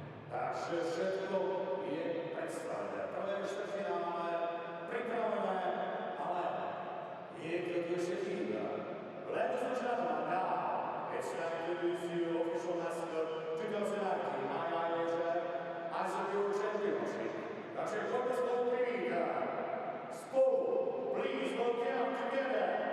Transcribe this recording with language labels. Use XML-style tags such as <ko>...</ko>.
<sk>Takže všetko je predstavené. Prvé štvrťfinále pripravené, ale niekto tu ešte chýba.</sk> <en>Ladies and gentlemen, now it's time to introduce you official mascot 2019 IIHF as a Euro Championship.</en> <sk>Takže poďme spolu privítať.</sk> <en>Spolu, please welcome together.</en>